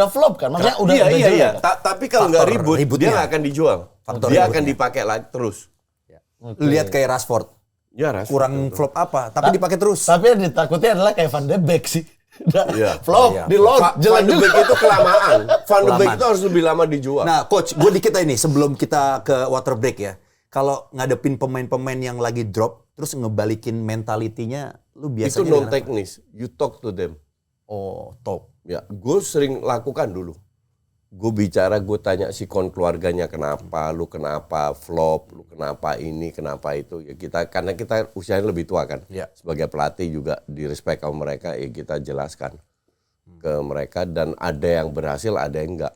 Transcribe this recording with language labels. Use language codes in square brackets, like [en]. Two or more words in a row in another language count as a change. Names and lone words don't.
[id] udah flop kan? Maksudnya udah iya. jelek kan? Tapi kalau nggak Faktor ribut, ributnya. dia nggak akan dijual. Faktor Dia ributnya. akan dipakai lagi terus. Lihat kayak Rashford. Ya, Ras. Kurang flop apa, tapi dipakai terus. Tapi yang ditakutnya adalah kayak Van de Beek sih. Udah Iya. flop, Iya. di loan, Van jelek de juga. Beek itu kelamaan. Van de Beek Kelamaan. itu harus lebih lama dijual. Nah, coach, gue dikit aja nih sebelum kita ke [en] water break [id] ya. Kalau ngadepin pemain-pemain yang lagi drop, terus ngebalikin mentalitinya, lu itu biasanya non dengan apa? teknis. [en] You talk to them. [id] Oh, top. Ya, gue sering lakukan dulu. Gue bicara, gue tanya sikon keluarganya kenapa, lu kenapa flop, lu kenapa ini, kenapa itu. Ya kita, karena kita usianya lebih tua kan. Ya. Sebagai pelatih juga di respect sama mereka, ya kita jelaskan ke mereka, dan ada yang berhasil, ada yang enggak.